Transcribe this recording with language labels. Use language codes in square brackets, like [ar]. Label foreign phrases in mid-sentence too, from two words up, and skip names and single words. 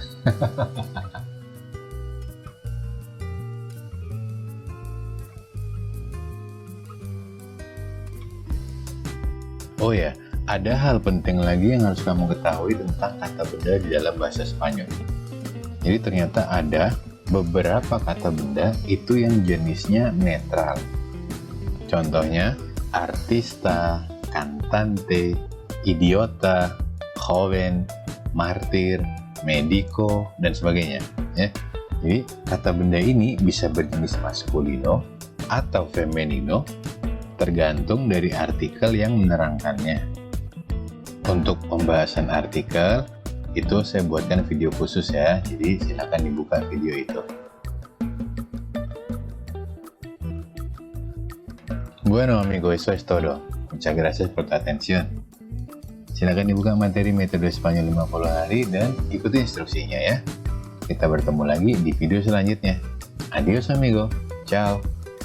[id] Oh ya, ada hal penting lagi yang harus kamu ketahui tentang kata benda di dalam bahasa Spanyol. Jadi ternyata ada beberapa kata benda itu yang jenisnya netral. Contohnya, [es] artista, cantante, idiota, joven, martir, medico, [id] dan sebagainya. Ya. Jadi kata benda ini bisa berjenis maskulino atau femenino, tergantung dari artikel yang menerangkannya. Untuk pembahasan artikel itu saya buatkan video khusus ya, jadi silakan dibuka video itu. [es] Bueno amigo, eso es todo. Muchas gracias por tu atención. [id] Silakan dibuka materi metode Spanyol 50 hari dan ikuti instruksinya ya. Kita bertemu lagi di video selanjutnya. [es] Adios amigo. Ciao.